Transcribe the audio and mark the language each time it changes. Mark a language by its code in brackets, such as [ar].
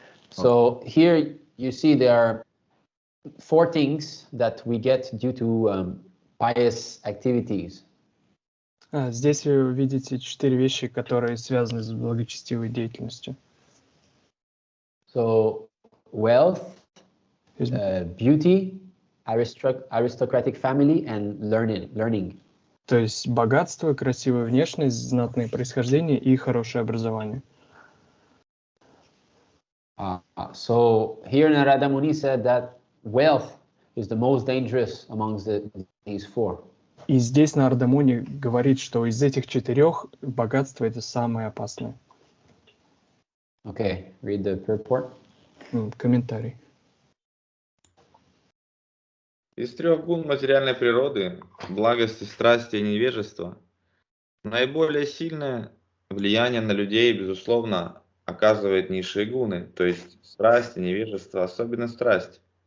[en] So here you see there are 4 things that we get due to pious activities. [ru] Здесь вы видите 4 вещи, которые связаны с благочестивой деятельностью. [en] So wealth, [ru] То есть, [en] beauty, aristocratic family, and learning. [ru] то есть богатство, красивая внешность, знатное происхождение и хорошее образование. [en] So here Narada Muni said that wealth is the most dangerous amongst these 4. [ru] И здесь Нарада Муни говорит, что из этих 4 богатство это самое опасное. [en] Okay, read the purport. [ru] Комментарий. Из 3 гун материальной природы, благости, страсти и невежества, наиболее сильное влияние на людей, безусловно, оказывает низшие гуны, то есть страсть и невежество, особенно страсть.